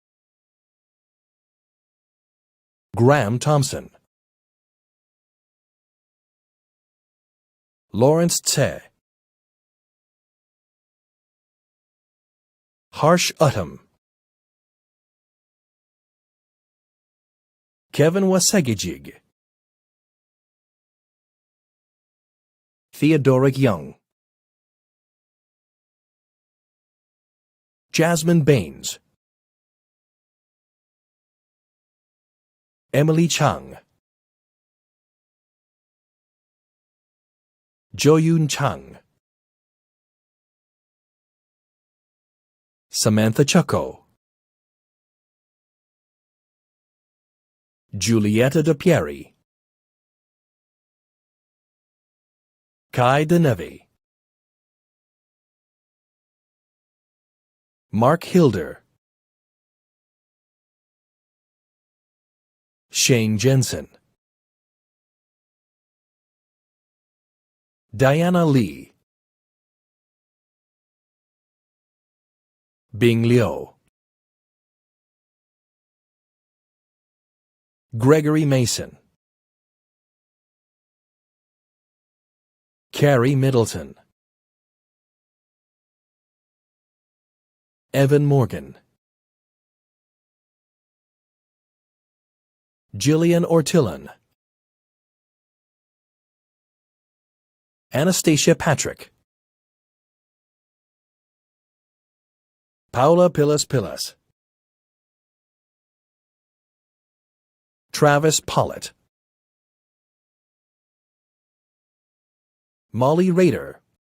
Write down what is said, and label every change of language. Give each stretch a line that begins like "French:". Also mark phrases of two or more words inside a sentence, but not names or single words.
English: Graham Thompson, Lawrence Tse, Harsh Uttam, Kevin Wasegijig, Theodoric Young, Jasmine Baines, Emily Chang, Joyun Chang, Samantha Chucko, Giulietta De Pieri, Kai Denevi, Mark Hilder, Shane Jensen, Diana Lee, Bing Liu, Gregory Mason, Carrie Middleton, Evan Morgan, Jillian Ortillon, Anastasia Patrick, Paula Pilas, Travis Pollitt, Molly Rader,